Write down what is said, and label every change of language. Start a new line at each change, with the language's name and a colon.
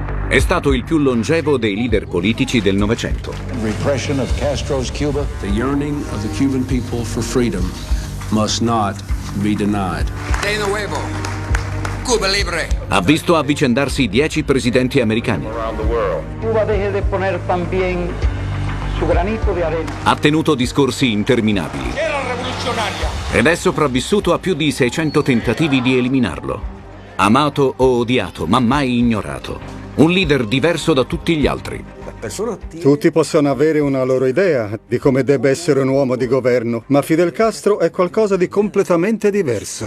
Italian: È stato il più longevo dei leader politici del Novecento.
English: Repression of Castro's Cuba. The yearning of the Cuban people for freedom must not be denied.
Spanish: De nuevo. Cuba libre.
Italian: Ha visto avvicendarsi 10 presidenti americani.
Spanish: Cuba deje de poner también su granito de arena.
Italian: Ha tenuto discorsi interminabili. Era rivoluzionaria. Ed è sopravvissuto a più di 600 tentativi di eliminarlo. Amato o odiato, ma mai ignorato. Un leader diverso da tutti gli altri. Tutti possono avere una loro idea di come debba essere un uomo di governo, ma Fidel Castro è qualcosa di completamente diverso.